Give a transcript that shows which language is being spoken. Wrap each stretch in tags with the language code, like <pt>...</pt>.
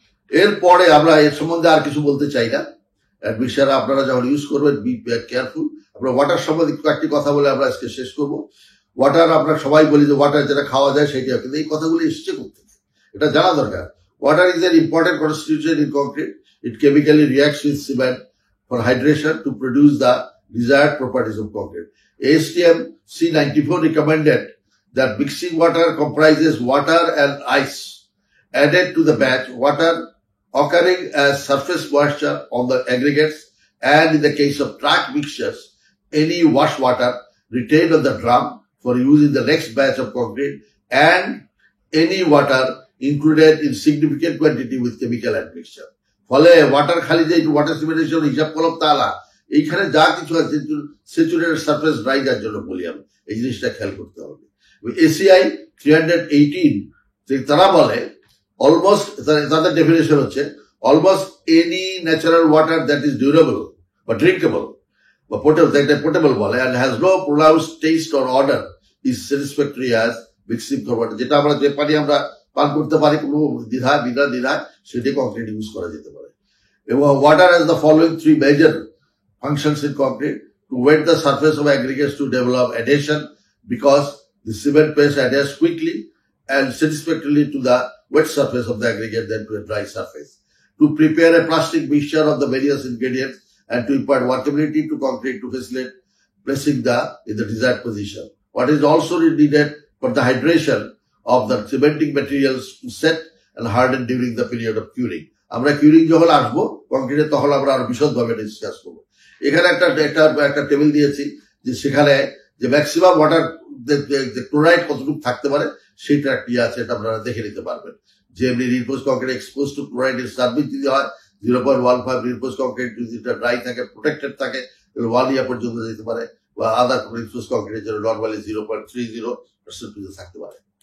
<bn>এরপরে আমরা এর সম্বন্ধে আর কিছু বলতে চাই না। অ্যাডমিশন আপনারা যখন ইউজ করবেন</bn> <en>Be careful.</en> <bn>আমরা ওয়াটার সম্বন্ধে কয়েকটি কথা বলে আমরা আজকে শেষ করব। ওয়াটার আমরা সবাই বলি যে ওয়াটার যেটা খাওয়া যায় সেটা, কিন্তু এই কথাগুলি এসছে করতে, এটা জানা দরকার।</bn> <en>Water is an important constituent in concrete. It chemically reacts with cement for hydration to produce the desired properties of concrete. ASTM C94 recommended that mixing water comprises water and ice added to the batch, water occurring as surface moisture on the aggregates, and in the case of track mixtures, any wash water retained on the drum for use in the next batch of concrete, and any water included in significant quantity with chemical admixture.</en> <bn>ফলে water খালি যে water cementation হিসাব করলাম তা না, এইখানে যা কিছু আছে স্যাচুরেটেড সারফেস ড্রাই যার জন্য বলি আমি, এই জিনিসটা খেয়াল করতে হবে।</bn> <en>ACI 318</en> <bn>তারা বলে</bn> <en>almost,</en> <bn>তাদের ডেফিনেশন হচ্ছে</bn> <en>Almost any natural water that is durable বা drinkable বা portable বলে and has no pronounced taste or odor is satisfactory as mixing water। যেটা আমরা যে পানি আমরা পান করতে পারি কোনো দ্বিধায় সেটি কংক্রিট ইউজ করা যেতে পারে। এবং water has the following 3 major functions in concrete: to wet the surface of aggregates to develop adhesion, because the cement paste adheres quickly and satisfactorily to the wet surface of the aggregate than to a dry surface; to prepare a plastic mixture of the various ingredients and to impart workability to concrete to facilitate placing in the desired position. What is also needed for the hydration of the cementing materials to set and harden during the period of curing.</en> <bn>আমরা curing যখন আসবো কংক্রিটে তখন আমরা আরো বিশদভাবে discuss করবো। এখানে একটা টেবিল দিয়েছি যে সেখানে যে ম্যাক্সিমাম ওয়াটার ক্লোরাইড কতটুকু থাকতে পারে সেটা একটা আছে, এটা আপনারা দেখে নিতে পারবেন। যে এমনি reinforced concrete expose to chloride এর সার্ভিস যদি হয় 0.15, রিইনফোর্সড কংক্রিট যদি ড্রাই থাকে প্রোটেক্টেড থাকে 1 ইয়ার পর্যন্ত যেতে পারে, বা আদার রিইনফোর্সড কংক্রিটের জন্য নরমালি 0.30% থাকতে পারে।</bn>